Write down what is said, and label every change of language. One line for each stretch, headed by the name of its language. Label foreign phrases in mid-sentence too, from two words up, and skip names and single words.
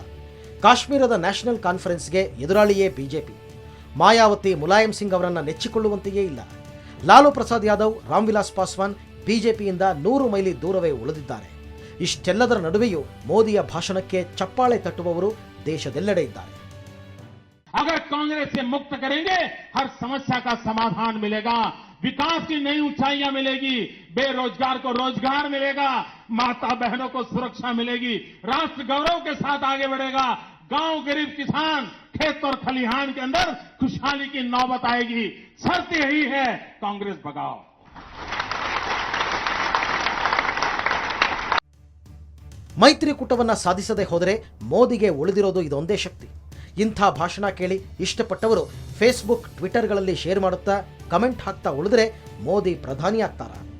Kannada: ಕಾಶ್ಮೀರದ ನ್ಯಾಷನಲ್ ಕಾನ್ಫರೆನ್ಸ್ಗೆ ಎದುರಾಳಿಯೇ ಬಿಜೆಪಿ. ಮಾಯಾವತಿ, ಮುಲಾಯಂ ಸಿಂಗ್ ಅವರನ್ನು ನೆಚ್ಚಿಕೊಳ್ಳುವಂತೆಯೇ ಇಲ್ಲ. ಲಾಲು ಪ್ರಸಾದ್ ಯಾದವ್, ರಾಮ್ ವಿಲಾಸ್ ಪಾಸ್ವಾನ್ ಬಿಜೆಪಿಯಿಂದ 100 ಮೈಲಿ ದೂರವೇ ಉಳಿದಿದ್ದಾರೆ. ಇಷ್ಟೆಲ್ಲದರ ನಡುವೆಯೂ ಮೋದಿಯ ಭಾಷಣಕ್ಕೆ ಚಪ್ಪಾಳೆ ತಟ್ಟುವವರು ದೇಶದೆಲ್ಲೆಡೆ ಇದ್ದಾರೆ.
Hindi: अगर कांग्रेस से मुक्त करेंगे हर समस्या का समाधान मिलेगा, विकास की नई ऊंचाइयां मिलेगी, बेरोजगार को रोजगार मिलेगा, माता बहनों को सुरक्षा मिलेगी, राष्ट्र गौरव के साथ आगे बढ़ेगा, गांव गरीब किसान खेत और खलिहान के अंदर खुशहाली की नौबत आएगी. शर्त यही है, कांग्रेस भगाओ.
Kannada: ಮೈತ್ರಿಕೂಟವನ್ನು ಸಾಧಿಸದೆ ಹೋದರೆ ಮೋದಿಗೆ ಉಳಿದಿರೋದು ಇದೊಂದೇ ಶಕ್ತಿ. ಇಂಥ ಭಾಷಣ ಕೇಳಿ ಇಷ್ಟಪಟ್ಟವರು ಫೇಸ್ಬುಕ್, ಟ್ವಿಟರ್ಗಳಲ್ಲಿ ಶೇರ್ ಮಾಡುತ್ತಾ ಕಮೆಂಟ್ ಹಾಕ್ತಾ ಉಳಿದ್ರೆ ಮೋದಿ ಪ್ರಧಾನಿ ಆಗ್ತಾರ?